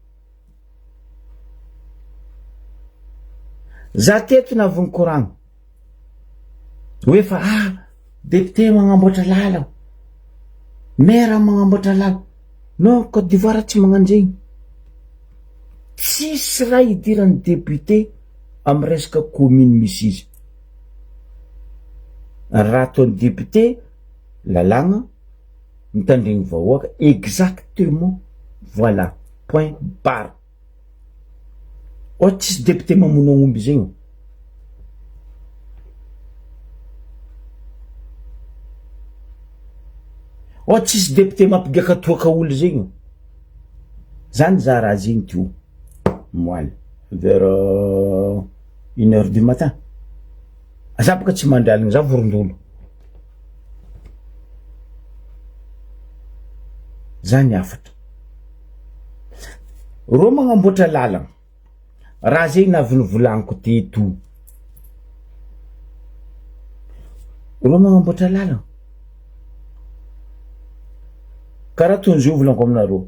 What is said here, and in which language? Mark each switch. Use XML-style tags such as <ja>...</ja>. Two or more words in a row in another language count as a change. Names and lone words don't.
<mg>Za teto navy nikoragna hoe fa député magnamboatra lala, maire magnamboatra lala. Non, Côte d'Ivoire tsy magnano zegny. Tsisy raha idiran'ny député amin'ny resaka commune misy izy. Raha ataon'ny député lalagna mitandregny vahoaka exactement, voilà,</mg> <fr>point barre.</fr> <mg>Tsisy député mamono omby zegny. Tsisy député mampigaka toaka olo zegny. Zany za raha zegny tio moaly</mg> <fr>vers 1h du matin.</fr> <mg>Za baka tsy mandraligny, za vorondolo. Za niafatra. Ro magnamboatra lalagna, raha zegny navy nivolaniko teto. Ro magnamboatra lalagna, karaha toy zio volaniko aminareo.</mg>